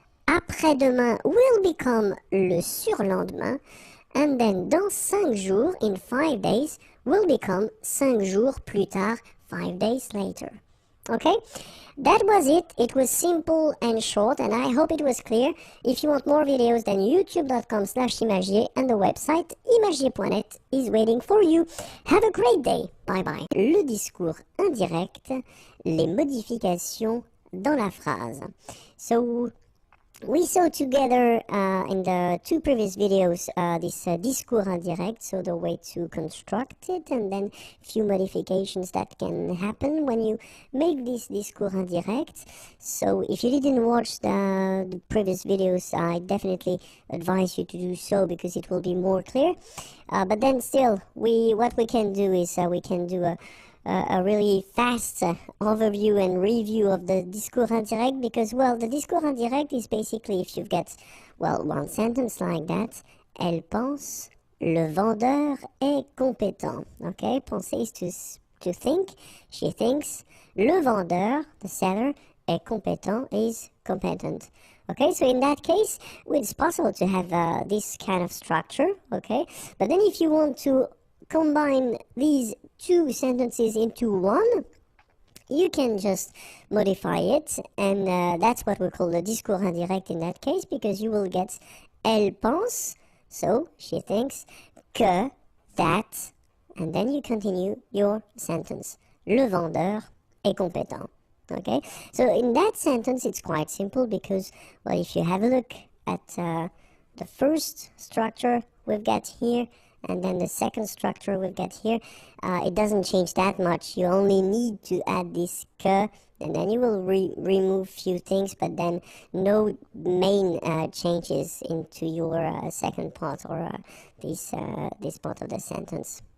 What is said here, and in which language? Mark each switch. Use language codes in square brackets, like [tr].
[en] Après-demain will become [fr] le surlendemain, [en] and then [fr] dans 5 jours, [en] in 5 days, will become [fr] 5 jours plus tard, [en] 5 days later. Okay, that was it. It was simple and short, and I hope it was clear. If you want more videos, then youtube.com/imagier and the website imagier.net is waiting for you. Have a great day. Bye bye. [fr] Le discours indirect, les modifications dans la phrase. [en] So we saw together in the 2 previous videos this discours indirect, so the way to construct it, and then few modifications that can happen when you make this discours indirect. So if you didn't watch the previous videos, I definitely advise you to do so because it will be more clear. But then still, what we can do is we can do a really fast overview and review of the discours indirect, because, well, the discours indirect is basically if you've got, well, one sentence like that. [fr] Elle pense, le vendeur est compétent. [en] Okay, penser is to think, she thinks. [fr] Le vendeur, [en] the seller, [fr] est compétent, [en] is competent. Okay, so in that case, it's possible to have this kind of structure, okay? But then if you want to combine these 2 sentences into one, you can just modify it, and that's what we call the discours indirect in that case, because you will get [fr] elle pense, [en] so she thinks, que, that, and then you continue your sentence. [fr] Le vendeur est compétent. [en] Okay, so in that sentence it's quite simple because, well, if you have a look at the first structure we've got here, and then the second structure we've got here, it doesn't change that much. You only need to add this que, and then you will remove few things, but then no main changes into your second part or this part of the sentence.